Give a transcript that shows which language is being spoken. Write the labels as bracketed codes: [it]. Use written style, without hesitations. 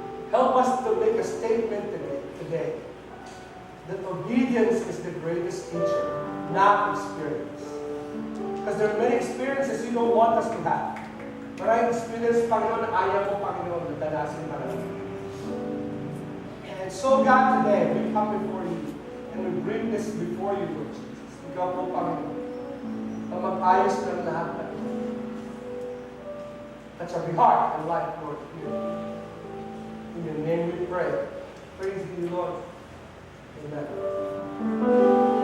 [en] Help us to make a statement today that obedience is the greatest teacher, not experience. Because there are many experiences you don't want us to have. [tl] Maraming experience, Panginoon, ayaw mo, Panginoon, na danasin pa namin. [en] And so God, today, we come before you and we bring this before you, Lord Jesus. [tl] Ikaw po, Panginoon, na mag-ayos ng lahat na ito. [en] Touch every heart and life, Lord, here. In your name we pray. Praise you, Lord. Amen.